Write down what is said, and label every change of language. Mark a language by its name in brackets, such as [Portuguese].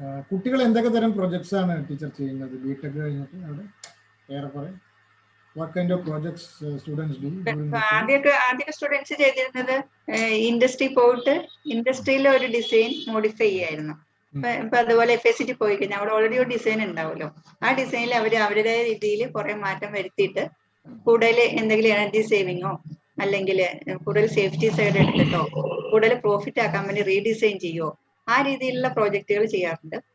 [Malayalam] കുട്ടികൾ എന്തൊക്കെ തരം പ്രൊജക്ട്സ് ആണ് ടീച്ചർ ചെയ്യുന്നത് ബിടെക് കഴിഞ്ഞിട്ട് അവിടെ? ഏറെക്കുറെ [English] what kind of projects students do? [Malayalam] ആദ്യമൊക്കെ സ്റ്റുഡൻസ് ചെയ്തിരുന്നത് ഇൻഡസ്ട്രി പോയിട്ട് ഇൻഡസ്ട്രിയിലെ ഒരു ഡിസൈൻ മോഡിഫൈ ചെയ്യായിരുന്നു. ഇപ്പൊ അതുപോലെ FACT പോയി കഴിഞ്ഞാൽ അവിടെ ഓൾറെഡി ഒരു ഡിസൈൻ ഉണ്ടാവുമല്ലോ. ആ ഡിസൈനിൽ അവരുടേതായ രീതിയിൽ കുറെ മാറ്റം വരുത്തിയിട്ട് കൂടുതൽ എന്തെങ്കിലും എനർജി സേവിങ്ങോ അല്ലെങ്കിൽ കൂടുതൽ സേഫ്റ്റി സൈഡ് എടുത്തിട്ടോ കൂടുതൽ പ്രോഫിറ്റ് ആക്കാൻ വേണ്ടി റീഡിസൈൻ ചെയ്യോ, ആ രീതിയിലുള്ള പ്രോജക്റ്റുകൾ ചെയ്യാറുണ്ട്.